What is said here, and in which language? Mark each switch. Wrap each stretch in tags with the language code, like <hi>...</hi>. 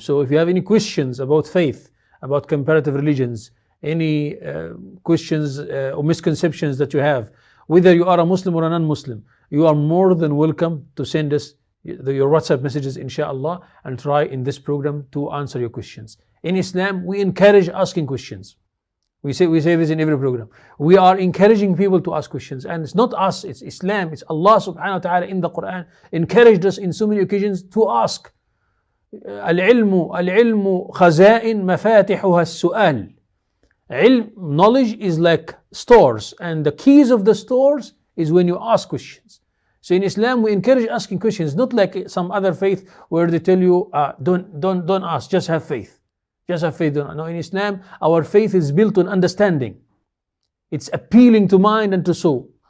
<en>So if you have any questions about faith, about comparative religions, any questions or misconceptions that you have, whether you are a Muslim or a non-Muslim, you are more than welcome to send us your WhatsApp messages, inshallah, and try in this program to answer your questions. In Islam, we encourage asking questions. We say this in every program. We are encouraging people to ask questions. And it's not us, it's Islam. It's Allah subhanahu wa ta'ala in the Quran encouraged us in so many occasions to ask.</en> <ar>العلم خزائن مفاتحها السؤال.</ar> <en>Knowledge is like stores, and the keys of the stores is when you ask questions. So in Islam, we encourage asking questions, not like some other faith where they tell you, don't ask, just have faith. Just have faith. No, in Islam, our faith is built on understanding. It's appealing to mind and to soul.</en>